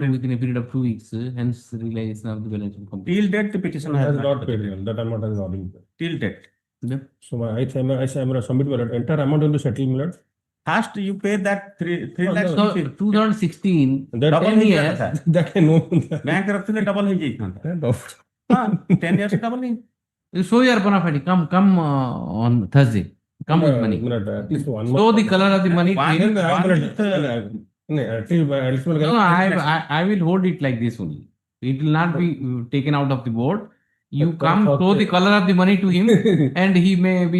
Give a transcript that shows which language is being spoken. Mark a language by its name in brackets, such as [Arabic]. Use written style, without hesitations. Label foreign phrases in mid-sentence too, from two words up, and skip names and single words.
[English] within a period of 2 weeks, hence realization of the balance will complete. till date the petitioner Has not paid. That amount has not been paid. till date. Yep. So I say I'm gonna submit my lord. Entire amount will be settled, my lord. First you pay that 3 No, lakhs. So 2016, That- Double 10 [Odia] ହେଇଯିବ [English] years, [Odia] କଥା। [English] That I know. [Odia] ବ୍ୟାଙ୍କ ରଖିଥିଲେ ଡବଲ ହେଇଯାଇଥାନ୍ତା। [English] That- [Odia] 10 years ଡବଲ ହେଇ [English] you show your bona fide. Come on Thursday. Come with money. At least 1 Show the color of the money. One- to him. At least No, I will hold it like this only. It will not be taken out of the board. You come, show the color of the money to him, and he may be.